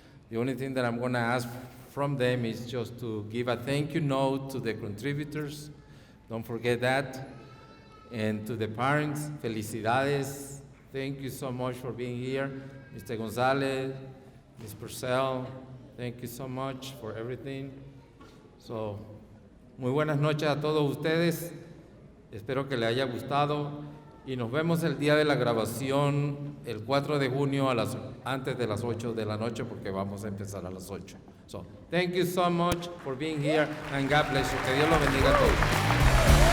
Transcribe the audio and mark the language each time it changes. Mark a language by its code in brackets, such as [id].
[en] The only thing that I'm going to ask from them is just to give a thank you note to the contributors. Don't forget that. And to the parents, [es] felicidades. [en] Thank you so much for being here. Mr. Gonzalez, Ms. Purcell, thank you so much for everything. [es] So, muy buenas noches a todos ustedes. Espero que les haya gustado. Y nos vemos el día de la grabación, el 4 de junio, antes de las 8 de la noche, porque vamos a empezar a las 8. [en] So, thank you so much for being here, and God bless you. [es] Que Dios los bendiga a todos.